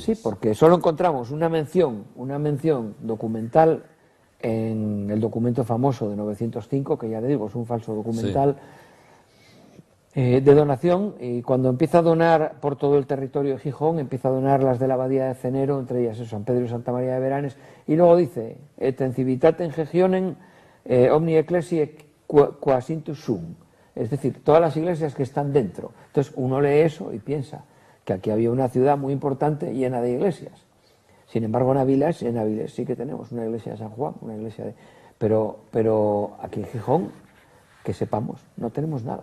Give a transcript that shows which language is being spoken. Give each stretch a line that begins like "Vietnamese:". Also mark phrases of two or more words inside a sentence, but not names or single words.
Spanish: Sí, porque solo encontramos una mención documental en el documento famoso de 905, que ya le digo, es un falso documental de donación, y cuando empieza a donar por todo el territorio de Gijón, empieza a donar las de la abadía de Cenero, entre ellas San Pedro y Santa María de Beranes, y luego dice,
Latin: et in civitatem Gigionem omni ecclesiae quas intus sum,
Spanish: es decir, todas las iglesias que están dentro. Entonces uno lee eso y piensa que aquí había una ciudad muy importante llena de iglesias. Sin embargo, en Avilés sí que tenemos una iglesia de San Juan, una iglesia de... Pero aquí en Gijón, que sepamos, no tenemos nada.